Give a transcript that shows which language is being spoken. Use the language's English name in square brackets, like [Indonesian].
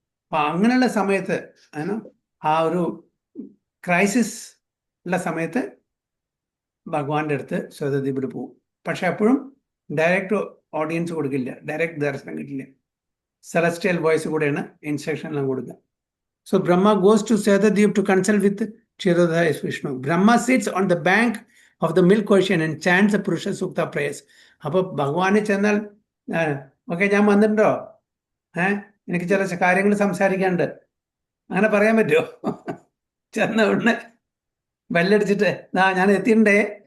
[Malayalam] അപ്പൊ അങ്ങനെയുള്ള സമയത്ത് ആ ഒരു ക്രൈസിസ് ഉള്ള സമയത്ത് ഭഗവാന്റെ അടുത്ത് ശ്വേതദ്വീപിൽ പോകും. പക്ഷെ അപ്പോഴും ഡയറക്റ്റ് ഓഡിയൻസ് കൊടുക്കില്ല, ഡയറക്റ്റ് ദർശനം കിട്ടില്ല. സെലസ്റ്റിയൽ വോയിസ് കൂടെയാണ് ഇൻസ്ട്രക്ഷൻ എല്ലാം കൊടുക്കുക. [English] So Brahma goes to Shwetadweep to consult with Kshirodaya Vishnu. Brahma sits on the bank of the milk ocean and chants the Purusha Sukta prayers. [Malayalam] അപ്പോൾ ഭഗവാനെ ചെന്നാൽ okay ഞാൻ വന്നിട്ടുണ്ടോ, എനിക്ക് ചില കാര്യങ്ങൾ സംസാരിക്കാനുണ്ട്, അങ്ങനെ പറയാൻ പറ്റുമോ? ചെന്ന ഉടനെ ബെല്ലടിച്ചിട്ട് ഞാൻ എത്തിണ്ടേ.